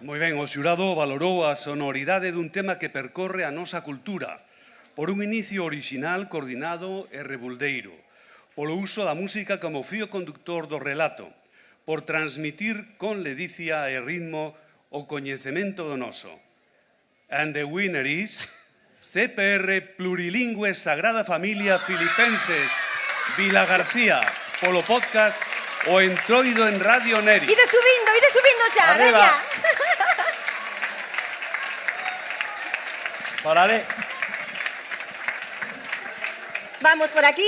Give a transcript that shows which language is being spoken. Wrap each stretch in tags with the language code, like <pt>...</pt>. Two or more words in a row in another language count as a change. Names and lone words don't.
<gl>Moi ben, o xurado valorou a sonoridade dun tema que percorre a nosa cultura, por un inicio orixinal, coordinado e rebuldeiro, polo uso da música como fío conductor do relato, por transmitir con ledicia e ritmo o coñecemento do noso.</gl> <en>And the winner is CPR Plurilingüe Sagrada Familia Filipenses Vilagarcía,</en> <gl>polo podcast</gl> <en>O Entroido en Radio Neri.</en> <gl>Ide subindo xa, Arriba. veña. Por ali. Vamos por aquí.</gl>